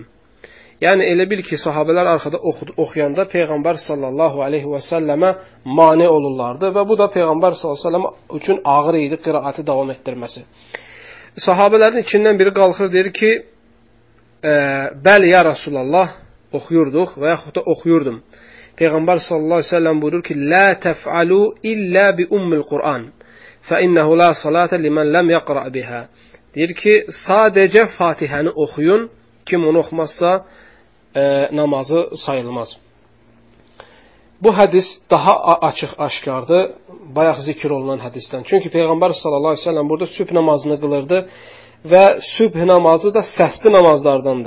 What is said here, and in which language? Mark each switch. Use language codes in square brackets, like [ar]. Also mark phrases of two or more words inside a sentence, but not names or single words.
[az] Yəni, elə bil ki, sahabələr arxada oxuyanda Peyğəmbər [ar] صلى الله عليه وسلم [az] mane olurlardı və bu da Peyğəmbər [ar] صلى الله عليه وسلم [az] üçün ağır idi qiraəti davam etdirməsi. Sahabələrin içindən biri qalxır, deyir ki, bəli, [ar] يا رسول الله, [az] oxuyurduq və yaxud da oxuyurdum. [ar] Peyğəmbər صلى الله عليه وسلم [az] buyurur ki, [ar] لا تفعلوا إلا بأم القرآن. فَإِنَّهُ لَا صَلَاةَ لِمَنْ لَمْ يَقْرَأْ بِهَا. [az] Deyir ki, sadəcə Fatihəni oxuyun, kim onu oxumazsa namazı sayılmaz. Bu hədis daha açıq aşkardır, bayaq zikr olunan hədisdən. Çünki Peyğəmbər [ar] صلى الله عليه وسلم [az] burada sübh namazını qılırdı və sübh namazı da səsli namazlardandır.